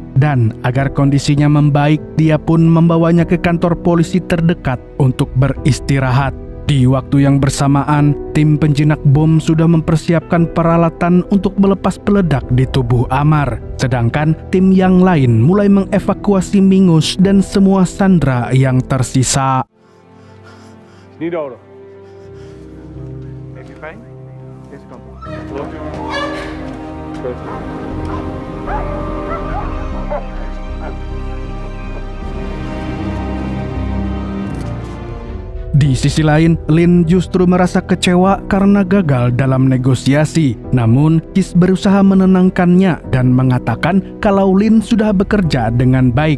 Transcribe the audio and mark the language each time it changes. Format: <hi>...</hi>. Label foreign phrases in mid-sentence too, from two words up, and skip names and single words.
<id>Dan agar kondisinya membaik, dia pun membawanya ke kantor polisi terdekat untuk beristirahat. Di waktu yang bersamaan, tim penjinak bom sudah mempersiapkan peralatan untuk melepas peledak di tubuh Amar. Sedangkan tim yang lain mulai mengevakuasi Mingus dan semua sandera yang tersisa.</id> <nl>Niet nodig. Heeft u pijn? Deze kant op. Geloof u? Goed.</nl> <id>Di sisi lain, Lin justru merasa kecewa karena gagal dalam negosiasi. Namun, Kis berusaha menenangkannya dan mengatakan kalau Lin sudah bekerja dengan baik.</id>